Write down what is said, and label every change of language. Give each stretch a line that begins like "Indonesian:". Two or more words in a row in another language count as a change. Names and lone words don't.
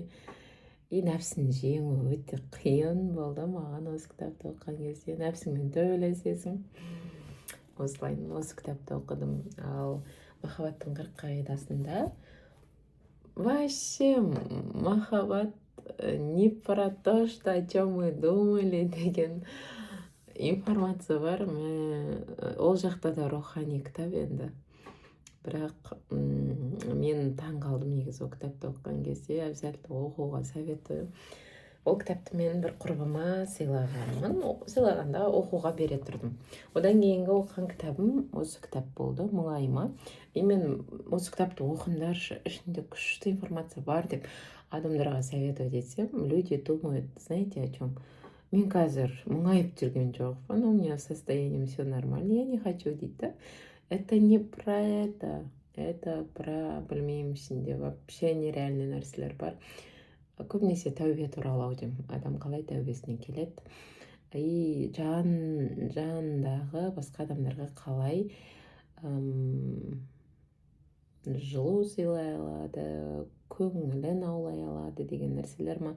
Kazakh: И нәпсіні жеңу өте қиын болды маған осы кітапты оқыған кезде. Нәпсіңмен төбелесесің. Осылайын осы кітапты оқыдым. Ал «Махаббаттың 40 қағидасында» вообще махаббат
Russian: не про то, что о чем мы думали
Kazakh: деген информация бар. Ол жақта да рухани кітап енді. Бірақ мен таң қалдым негізі ол кітапты оқыған кезде. Обязательно оқуға советую. Ол кітапты мен бір құрбыма сыйлағанмын. Сыйлағанда оқуға бере тұрдым. Одан кейінгі оқыған кітабым осы кітап болды, «Мұңайма». И мен осы кітапты оқыңдаршы, ішінде күшті информация бар деп адамдарға советовать етсем,
Russian: люди думают, знаете о чем?
Kazakh: Мен қазір мұңайып жүрген жоқпын,
Russian: у меня состояние все нормально, я не хочу
Kazakh: дейді да.
Russian: Это не про это про,
Kazakh: білмеймін, ішінде вообще нереальный нәрселер бар. Көбінесе тәубе туралы аудио. Адам қалай тәубесіне келеді. И жанындағы басқа адамдарға қалай жылу сыйлай алады, көңілін аулай алады деген нәрселер ма.